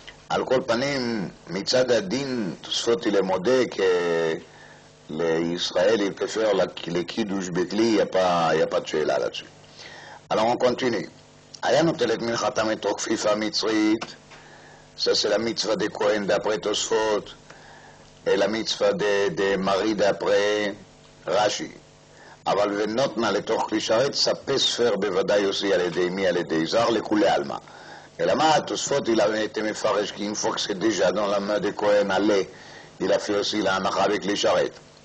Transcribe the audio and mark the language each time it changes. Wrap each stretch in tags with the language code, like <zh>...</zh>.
<fr>Al kol panim, mitzad adin, Tosfot il est modé que l'Israël il peut faire le kiddush bekli, il n'y a pas de sheila là-dessus. Alors on continue.</fr> <he>היה נוטל את מנחתם מתוך כפיפה מצרית,</he> <fr>ça c'est la mitzvah de Kohen d'après Tosfot, et la mitzvah de Marie d'après Rashi.</fr> <he>אבל ונותנה לתוך כלי שרת,</he> <fr>ça peut se faire</fr> <he>בוודאי aussi על ידי מי? על ידי זר לכולי עלמא.</he> <fr>אלא מה, Tosfot il avait été מפרש qu'une fois que c'est déjà dans la main de Kohen, allez, il a fait aussi la הנחה בכלי שרת.</fr>